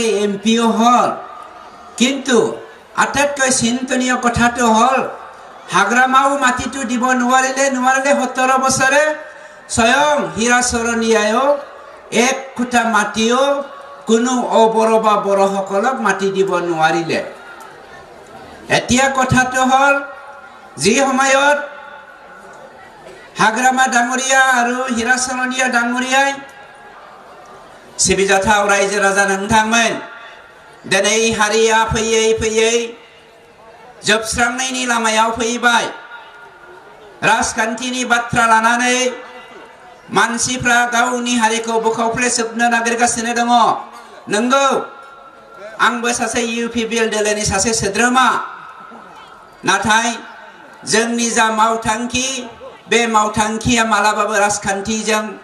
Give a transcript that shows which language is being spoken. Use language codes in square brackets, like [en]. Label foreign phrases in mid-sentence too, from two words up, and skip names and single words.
[as] এমপিও হ'ল কিন্তু আটাইতকৈ চিন্তনীয় কথাটো হ'ল হাগ্ৰামাও মাটিটো দিব নোৱাৰিলে 17 বছৰে স্বয়ং হীৰা চৰণীয়াও এক খুঁটা মাটিও কোনো অবড়ো বা বড়ো সকলক মাটি দিব নোৱাৰিলে এতিয়া কথাটো হ'ল যি সময়ত হাগ্ৰামা ডাঙৰীয়া আৰু হীৰা চৰণীয়া ডাঙৰীয়াই [brx] सिबिजाथाव रायजो राजा नोंथांमोन दिनै हारिया फैयै फैयै जोबस्रांनायनि लामायाव फैबाय राजखान्थिनि बाथ्रा लानानै मानसिफ्रा गावनि हारिखौ बोखावफ्लेजोबनो नागिरगासिनो दङ नंगौ आंबो सासे इउपिपिएल दोलोनि सासे सोद्रोमा नाथाय जोंनि जा मावथांखि बे मावथांखिया मालाबाबो राजखान्थिजों